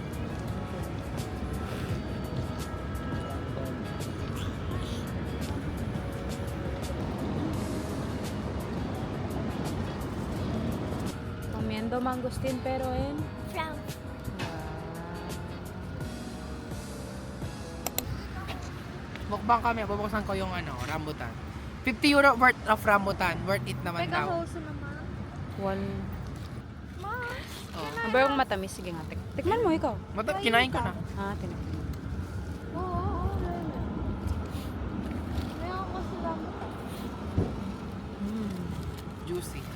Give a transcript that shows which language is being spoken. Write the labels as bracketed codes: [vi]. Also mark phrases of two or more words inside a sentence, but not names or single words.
[es] Comiendo mangostín, pero en... Frank. [tl] Mukbang kami, bubuksan ko yung rambutan. [en] 50 euro worth of rambutan. Worth it [tl] naman daw. [en] One. Oh. [tl] Ano ba yung matamis? Sige nga, tikman mo ikaw. Kinain ko na. Ah, tinan. [en] Juicy.